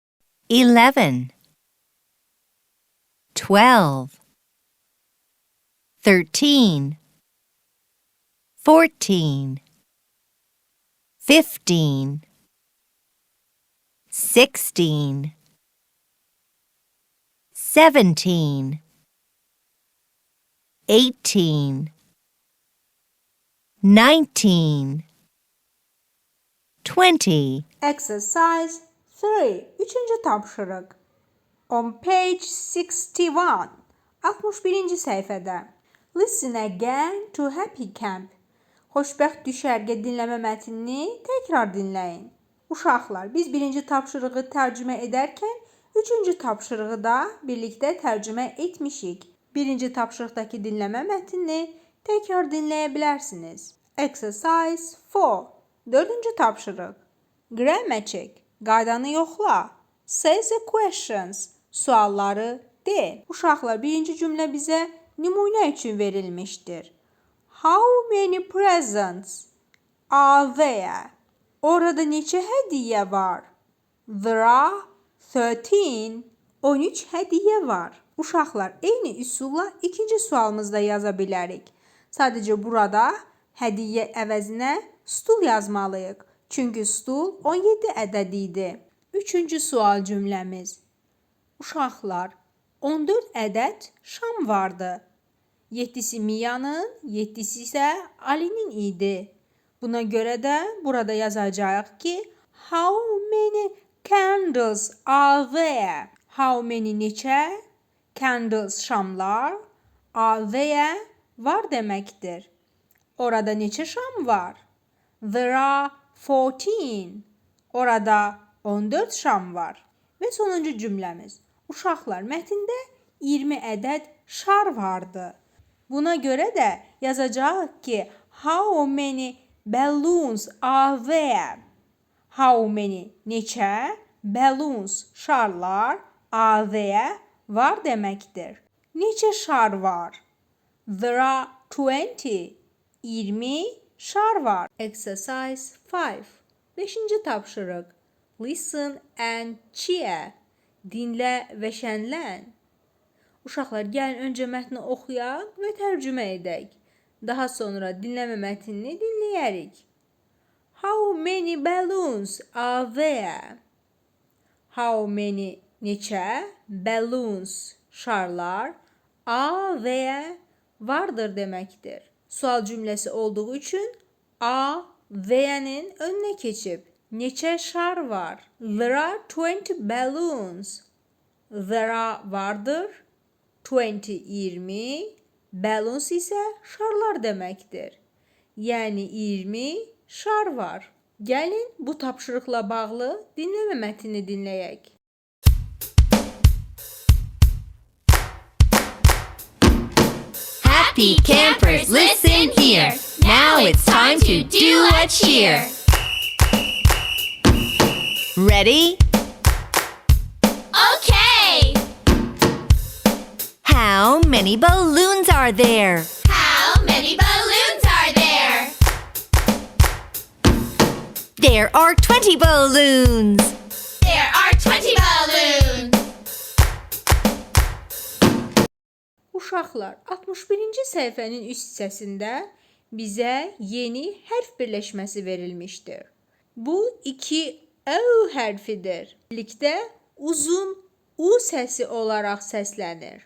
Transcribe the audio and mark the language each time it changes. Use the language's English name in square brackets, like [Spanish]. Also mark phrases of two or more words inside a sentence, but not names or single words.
[English] 11 12 13 14 15 16 17 18 19 20 Exercise 3. [Azerbaijani] Üçüncü tapşırıq. [English] On page 61. 61-ci səhifədə. Listen again to Happy Camp. [Azerbaijani] Xoşbəxt düşərgə dinləmə mətnini təkrar dinləyin. Uşaqlar, biz birinci tapşırığı tərcümə edərkən, üçüncü tapşırığı da birlikdə tərcümə etmişik. Birinci tapşırıqdakı dinləmə mətnini təkrar dinləyə bilərsiniz. [English] Exercise 4. [Azerbaijani] Dördüncü tapşırıq. [English] Grammar check. [Azerbaijani] Qaydanı yoxla. [English] Say the questions. [Azerbaijani] Sualları de. Uşaqlar, birinci cümlə bizə nümunə üçün verilmişdir. [English] How many presents are there? [Azerbaijani] Orada neçə hədiyyə var? [English] There are 13. [Azerbaijani] 13 hədiyyə var. Uşaqlar, eyni üsulla ikinci sualımızda yaza bilərik. Sadəcə burada hədiyyə əvəzinə stul yazmalıyıq. Çünki stul 17 ədəd idi. Üçüncü sual cümləmiz. Uşaqlar, 14 ədəd şam vardı. 7'si Mia'nın, 7'si isə Ali'nin idi. Buna görə də burada yazacağıq ki, [English] how many candles are there? How many neçə? Candles şamlar. Are there? [Azerbaijani] Var deməkdir. Orada neçə şam var? [English] There are 14. [Azerbaijani] Orada 14 şam var. Və sonuncu cümləmiz. Uşaqlar, mətndə 20 ədəd şar vardı. Buna görə də yazacağıq ki, [English] how many balloons are there? How many? Neçə? Balloons, şarlar, are there, [Azerbaijani] var deməkdir. Neçə şar var? [English] There are 20. [Azerbaijani] 20 şar var. Exercise 5. 5-ci tapşırıq. [English] Listen and cheer. [Azerbaijani] Dinlə və şənlən. Uşaqlar, gəlin öncə mətni oxuyaq və tərcümə edək. Daha sonra dinləmə mətnini dinləyərik. [English] How many balloons are there? How many neçə? Balloons, şarlar, are there, [Azerbaijani] vardır deməkdir. Sual cümləsi olduğu üçün [English] are there'nin [Azerbaijani] önünə keçib. Neçə şar var? [English] There are 20 balloons. There are vardır. 20. [Azerbaijani] Balloons isə şarlar deməkdir. Yəni 20 şar var. Gəlin bu tapşırıqla bağlı dinləmə mətnini dinləyək. [English] Happy campers, listen here. Now it's time to do a cheer. Ready? Okay. How many balloons are there? How many balloons are there? There are 20 balloons. There are 20 balloons. [Azerbaijani] Uşaqlar, 61-ci səhifənin üst hissəsində bizə yeni hərf birləşməsi verilmişdir. Bu 2 O hərfidir. Birlikdə uzun U səsi olaraq səslənir.